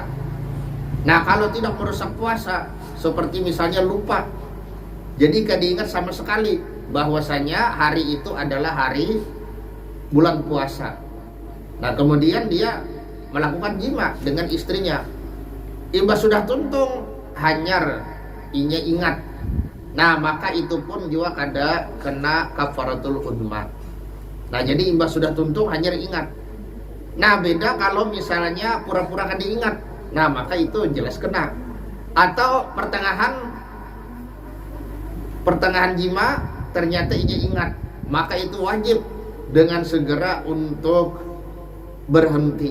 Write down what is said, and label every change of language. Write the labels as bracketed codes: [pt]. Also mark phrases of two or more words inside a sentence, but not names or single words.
[bjn] Nah kalau tidak merusak puasa, seperti misalnya lupa, jadi gak diingat sama sekali bahwasanya hari itu adalah hari bulan puasa. Nah kemudian dia melakukan jima dengan istrinya, imbas sudah tuntung hanyar inya ingat, nah maka itu pun juga kena [ar] كفارة العظمى. [bjn] Nah jadi imbas sudah tuntung hanyar ingat. Nah beda kalau misalnya pura-pura kan diingat, nah maka itu jelas kena. Atau pertengahan jima ternyata inya ingat, maka itu wajib dengan segera untuk berhenti.